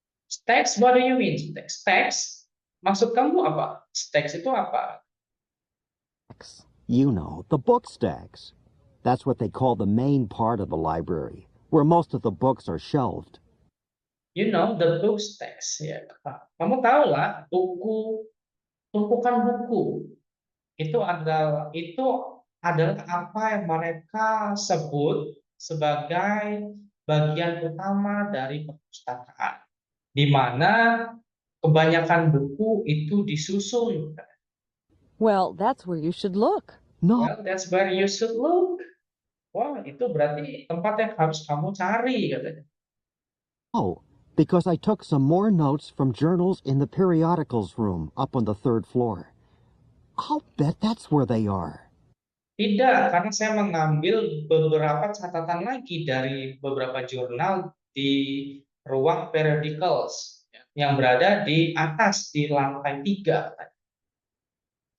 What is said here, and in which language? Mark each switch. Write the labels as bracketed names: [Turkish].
[English] Stacks, what do you mean? Stacks, [Indonesian] maksud kamu apa? Stacks itu apa? [English] You know, the book stacks. That's what they call the main part of the library, where most of the books are shelved. You know, the book stacks. [Indonesian] Ya. Kamu tahu lah, tumpukan buku. Itu adalah apa yang mereka sebut sebagai bagian utama dari perpustakaan, di mana kebanyakan buku itu disusun. [English] Well, that's where you should look. No, Well, that's where you should look. [Indonesian] Wah, itu berarti tempat yang harus kamu cari, katanya. [English] because I took some more notes from journals in the periodicals room up on the 3rd floor. I'll bet that's where they are. [Indonesian] Tidak, karena saya mengambil beberapa catatan lagi dari beberapa jurnal di ruang periodicals. yang berada di atas di lantai 3.